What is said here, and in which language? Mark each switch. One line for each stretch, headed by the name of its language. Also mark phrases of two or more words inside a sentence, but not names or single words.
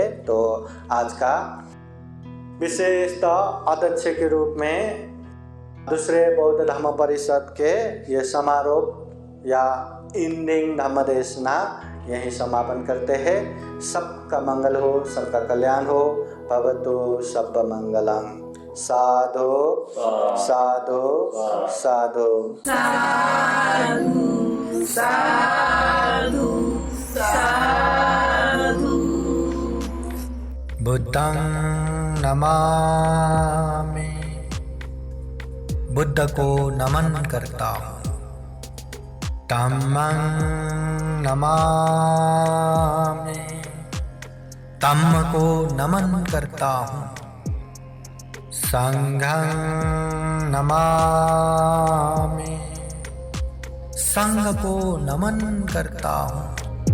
Hindi: तो आज का विशेषता अध्यक्ष के रूप में दूसरे बौद्ध धर्म परिषद के ये समारोह या इंडिंग धम्म देशना यहीं समापन करते हैं। सबका मंगल हो, सबका कल्याण हो।
Pali: भवतु सब मंगलम। साधु साधु साधु साधु साधु साधु। बुद्धं नमामि,
Hindi: बुद्ध को नमन करता हूँ।
Pali: धम्मं नमामि,
Hindi: धम्म को नमन करता हूँ।
Pali: संघं नमामि,
Hindi: संघ को नमन करता हूँ।